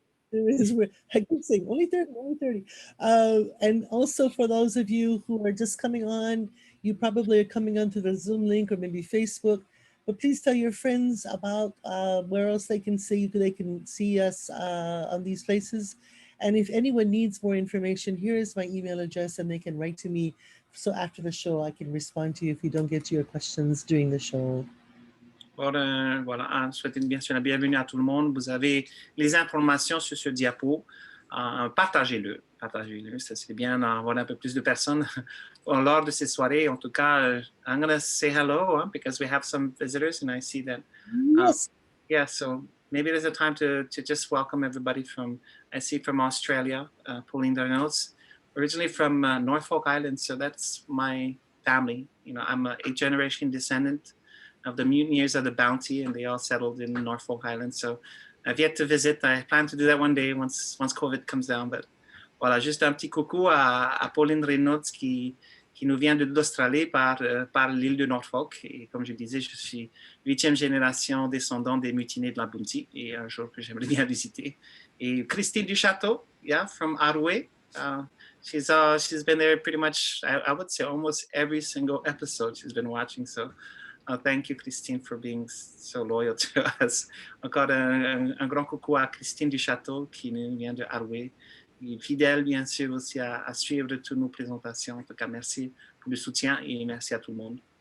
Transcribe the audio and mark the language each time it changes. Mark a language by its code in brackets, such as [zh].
[en] There is, I keep saying only 30. And also for those of you who are just coming on, you probably are coming onto the Zoom link or maybe Facebook, but please tell your friends about where else they can see us on these places. And if anyone needs more information, here is my email address and they can write to me. So after the show, I can respond to you if you don't get to your questions during the show. [fr] Voilà, souhaitez bien sûr la bienvenue à tout le monde. Vous avez les informations sur ce diapo. Partagez-le. Ça serait bien d'avoir un peu plus de personnes lors de ces soirées. En tout cas, [en] I'm going to say hello because we have some visitors and I see that. Yes. Yeah, so maybe there's a time to just welcome everybody from Australia, pulling their notes. Originally from Norfolk Island, so that's my family. You know, I'm a 8th-generation descendant of the mutineers of the Bounty, and they all settled in Norfolk Island. So I've yet to visit. I plan to do that one day once COVID comes down. [fr] But voilà, juste un petit coucou à Pauline Reynolds qui nous vient d'Australie par l'île de Norfolk. Et comme je disais, je suis 8e génération descendant des mutineers de la Bounty et un jour que j'aimerais bien visiter. [en] Et Christine du Château, yeah, from Arwe. She's been there pretty much, I would say almost every single episode she's been watching. So thank you, Christine, for being so loyal to us. [fr] Encore un grand coucou à Christine du Château qui nous vient de Arwe. Fidèle, bien sûr, aussi à suivre toutes nos présentations. En tout cas, merci pour le soutien et merci à tout le monde.